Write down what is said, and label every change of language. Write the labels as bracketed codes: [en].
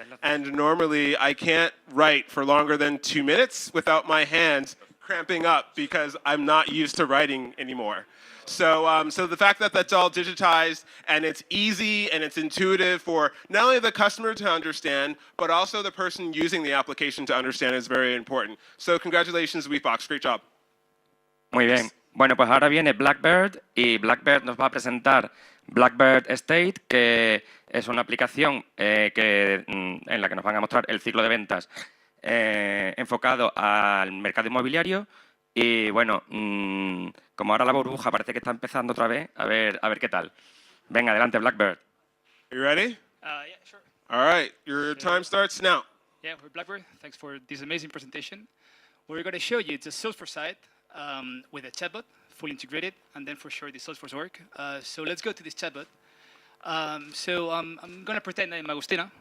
[en] And normally I can't write for longer than 2 minutes without my hands cramping up because I'm not used to writing anymore. So, so the fact that that's all digitized and it's easy and it's intuitive for not only the customer to understand, but also the person using the application to understand is very important. So congratulations, WeFox. Great job. [es] Muy bien. Bueno, pues ahora viene Blackbird y Blackbird nos va a presentar Blackbird State, que es una aplicación en la que nos van a mostrar el ciclo de ventas enfocado al mercado inmobiliario. Y bueno, como ahora la burbuja parece que está empezando otra vez, a ver qué tal. Venga, adelante, Blackbird. [en] Are you ready? Yeah, sure. All right, your time starts now. Yeah, we're Blackbird. Thanks for this amazing presentation. We're going to show you, it's a Salesforce site with a chatbot, fully integrated, and then for sure the Salesforce work. So let's go to this chatbot. I'm going to pretend I'm Agustina.